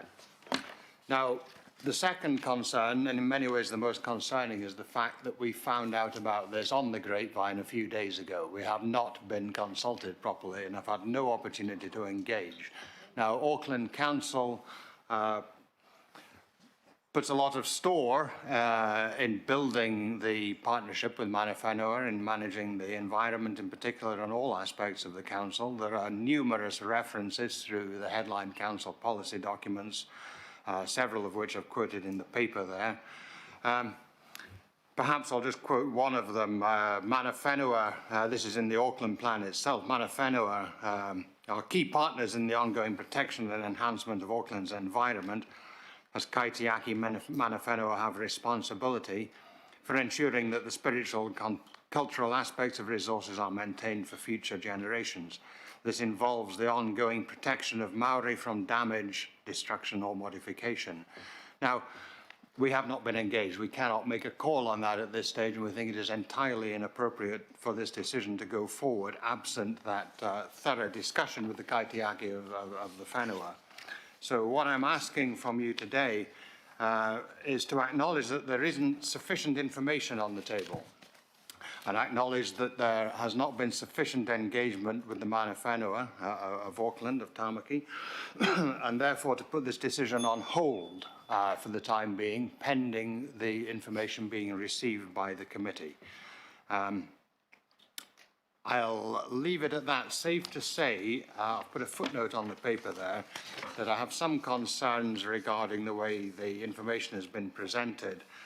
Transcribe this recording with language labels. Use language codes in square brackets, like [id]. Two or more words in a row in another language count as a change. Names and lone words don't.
[en] Now, the second concern, and in many ways the most concerning, is the fact that we found out about this on the grapevine a few days ago. We have not been consulted properly and have had no opportunity to engage. Now, Auckland Council puts a lot of store in building the partnership with [mi] mana whenua [en] and managing the environment in particular on all aspects of the council. There are numerous references through the headline council policy documents, several of which I've quoted in the paper there. Perhaps I'll just quote one of them. [mi] Mana whenua, [en] this is in the Auckland plan itself, [mi] mana whenua [en] are key partners in the ongoing protection and enhancement of Auckland's environment. As [mi] kaitiaki mana whenua [en] have responsibility for ensuring that the spiritual and cultural aspects of resources are maintained for future generations. This involves the ongoing protection of Maori from damage, destruction or modification. Now, we have not been engaged. We cannot make a call on that at this stage, and we think it is entirely inappropriate for this decision to go forward absent that thorough discussion with the kaitiaki of the whenua. So what I'm asking from you today is to acknowledge that there isn't sufficient information on the table. and acknowledge that there has not been sufficient engagement with the [mi] mana whenua [en] of Auckland, of Tamaki, and therefore to put this decision on hold for the time being, pending the information being received by the committee. I'll leave it at that. Safe to say, I'll put a footnote on the paper there, that I have some concerns regarding the way the information has been presented.